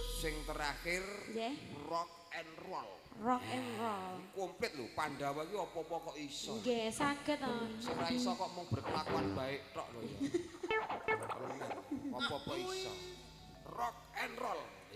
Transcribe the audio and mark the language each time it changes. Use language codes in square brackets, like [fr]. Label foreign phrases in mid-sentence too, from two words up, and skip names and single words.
[jv] sing terakhir [en] rock and roll. Rock and roll. [jv] Komplit lho, Pandawa iki apa-apa kok iso. Nggih, saged to. Sing ora iso kok mung [id] berkelakuan baik [jv] tok lho ya. Apa-apa iso. [en] Rock and roll.